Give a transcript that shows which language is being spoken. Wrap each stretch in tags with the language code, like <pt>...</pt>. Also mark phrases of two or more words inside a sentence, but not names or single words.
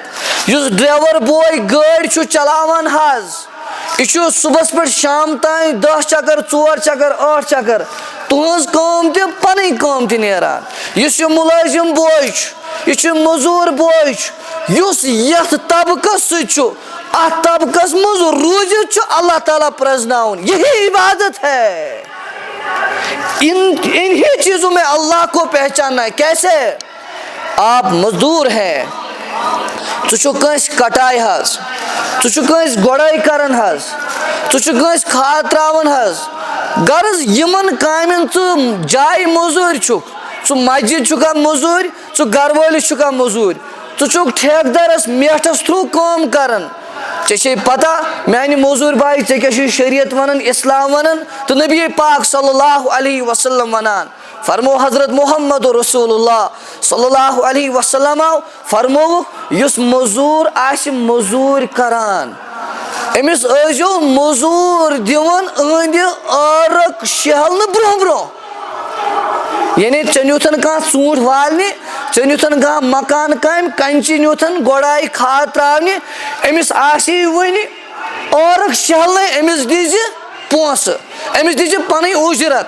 <ks>یُس ڈرایور بوے گٲڑۍ چھُ چلاوان حظ, یہ چھُ صبحس پٮ۪ٹھ شام تام 10 چکر 4 چکر 8 چکر, تُہنٛز کٲم تہِ پنٕنۍ کٲم تہِ نیران. یُس یہِ مُلٲزِم بوے چھُ, یہ چھُ مزوٗر بوے چھُ, یُس یتھ طبقس سۭتۍ چھُ اتھ طبقس منٛز روٗزِتھ چھُ اللہ تعالیٰ پرزناوُن,</ks> <ur>یہی عبادت ہے. انہی چیزوں میں اللہ کو پہچاننا ہے. کیسے؟ آپ مزدور ہیں,</ur> <ks>ژٕ چھُکھ کٲنٛسہِ کٹاے حظ, ژٕ چھُکھ کٲنٛسہِ گۄڈٲے کران حظ, ژٕ چھُکھ کٲنٛسہِ کھاد تراوان حظ. غرض یِمن کامٮ۪ن ژٕ جایہِ موٚزوٗرۍ چھُکھ, ژٕ مسجد چھُکھا موٚزوٗرۍ, ژٕ گرٕ وٲلِس چھُکھا موٚزوٗرۍ, ژٕ چھُکھ ٹھیکدرس میٹھس تھروٗ کٲم کران. ژےٚ چھے پتہ میانہِ موٚزوٗر باے ژےٚ کیٛاہ چھُے شریعت ونان, اسلام ونان تہٕ نبی پاک</ks> <ar>صلی اللہ علیہ وسلم</ar> <ks>ونان. فرمو حضرت محمد</ks> <ar>رسول اللہ صلی اللہ علیہ وسلم</ar> <ks>فرمووُکھ یُس موٚزوٗر آسہِ موٚزوٗرۍ کران أمِس ٲسۍزیو موٚزوٗر دِوان أہنٛدِ ٲرق شہلنہٕ برونٛہہ برونٛہہ. یعنی ژےٚ نیوٗتھن کانٛہہ ژوٗنٛٹھ والنہِ, ژےٚ نیوٗتھن کانٛہہ مکان کامہِ, کنچی نیوٗتھن گۄڈاے کھاد تراونہِ, أمِس آسی وۄنۍ ٲرق شہلنٕے, أمِس دِزِ پونٛسہٕ, أمِس دِزِ پنٕنۍ اُجرت.</ks>